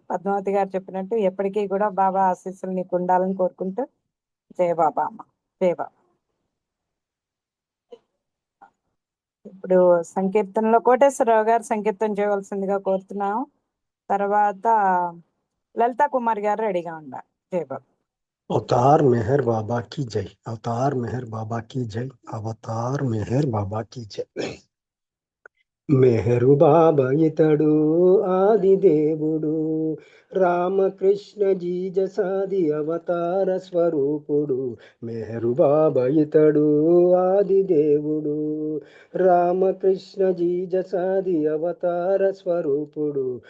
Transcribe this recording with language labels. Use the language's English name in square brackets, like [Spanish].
[Telugu] పద్మావతి గారు చెప్పినట్టు ఎప్పటికీ కూడా బాబా ఆశీస్సులు నీకు ఉండాలని కోరుకుంటూ జై బాబా అమ్మ, జై బాబా. ఇప్పుడు సంకీర్తనలో కోటేశ్వరరావు గారు సంకీర్తన చేయవలసిందిగా కోరుతున్నాం. తర్వాత లలితా కుమార్ గారు రెడీగా ఉన్నారు. జై బాబా. [Hindi] अवतार मेहर बाबा की जय, अवतार मेहर बाबा की जय, अवतार मेहर बाबा की जय. [Telugu] మెహరు బాబా ఇతడు ఆది దేవుడు, రామకృష్ణ జీజసాది అవతార స్వరూపుడు. మెహరు బాబా ఇతడు ఆది దేవుడు, రామకృష్ణ జీజసాది అవతార స్వరూపుడు.